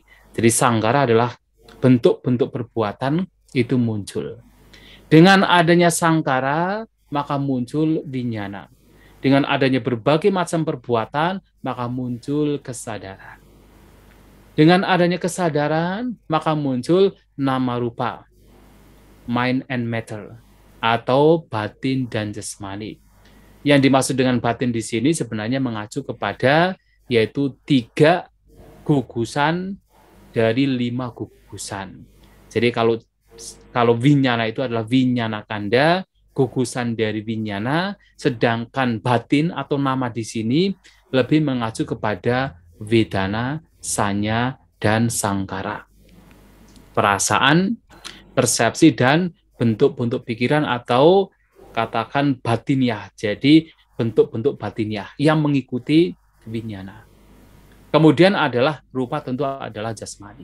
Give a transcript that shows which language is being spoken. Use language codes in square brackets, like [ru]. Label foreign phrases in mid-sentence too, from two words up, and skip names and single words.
[id] Jadi sanggara adalah bentuk-bentuk perbuatan itu muncul. Dengan adanya sanggara, maka muncul vinyana. Dengan adanya berbagai macam perbuatan, maka muncul kesadaran. Dengan adanya kesadaran, maka muncul [pi] nama rupa, [en] mind and matter, [id] atau batin dan jasmani. Yang dimaksud dengan batin di sini sebenarnya mengacu kepada yaitu 3 gugusan dari 5 gugusan. Jadi kalau vinyana itu adalah [pi] vinyana kanda, [id] gugusan dari vinyana, sedangkan batin atau nama di sini lebih mengacu kepada vedana, sanya, dan sangkara. Perasaan, persepsi, dan bentuk-bentuk pikiran atau katakan batiniah. Jadi bentuk-bentuk batiniah yang mengikuti vinyana. Kemudian adalah rupa, tentu adalah jasmani.